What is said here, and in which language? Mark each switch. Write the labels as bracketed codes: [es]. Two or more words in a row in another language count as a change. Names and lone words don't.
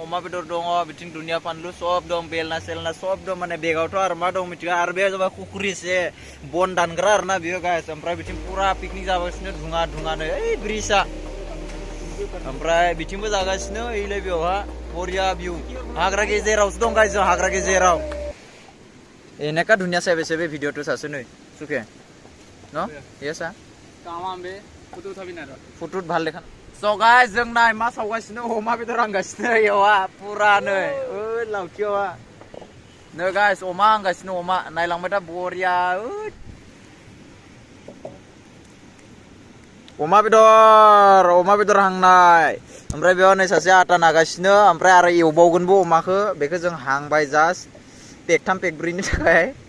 [brx] अमा बेदर दङ बिथिं दुनिया फानलु सब दं बेलना सेलना सब दं माने बेगावथ' आरो मा दं मिथिया आरो बे जाबाय कुकुरिसे बन दानग्रा आरोना बेयो गाइस ओमफ्राय बिथिं पुरा पिकनिक जागासिनो धुङानो ओइ ब्रिजआ ओमफ्राय बिथिंबो जागासिनो ओइलाय बेयावहा बरिया भिउ हाग्रा गेजेरावसो दं गाइस जों हाग्रा गेजेराव [as] এনেকা ধুনীয়া চাই পাইছে বে ভিডিঅ'টো চাচোন ঐ সুখে ন ইয়েছা কামামবে ফটো উঠাবি না ফটোত ভাল দেখা [brx] स' गाइस जों नाय मा सावगासिनो अमा बेदर हांगासिनो यावहा पुरा नै ओइ लावखियावहा नै गाइस अमा हांगासिनो अमा नायलांबाय था बरिया अमा बेदर हांनाय ओमफ्राय बेयाव नै सासे आटा नागासिनो ओमफ्राय आरो एवबावगोनबो अमाखौ बेखौ जों हांबाय जास्ट पेक 3 पेक 4 नि थाखाय